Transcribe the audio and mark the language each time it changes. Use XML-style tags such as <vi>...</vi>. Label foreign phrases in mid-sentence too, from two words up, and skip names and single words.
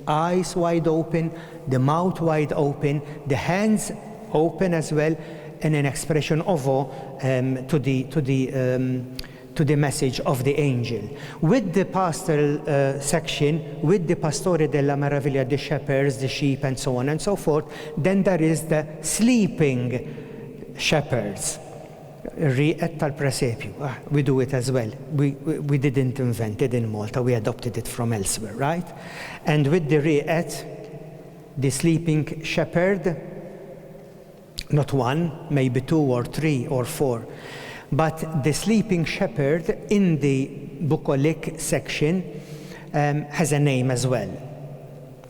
<en>Eyes wide open, the mouth wide open, the hands open as well, and an expression of awe to the message of the angel. With the pastoral section, with the</en> <it>Pastori della Meraviglia,</it> <en>the shepherds, the sheep, and so on and so forth, then there is the sleeping shepherds.</en> <mt>Riqet tal-presepju.</mt> <en>We do it as well. We didn't invent it in Malta. We adopted it from elsewhere, right? And with the riqet, the sleeping shepherd, not one, maybe two or three or four, but the sleeping shepherd in the bucolic section has a name as well.</en>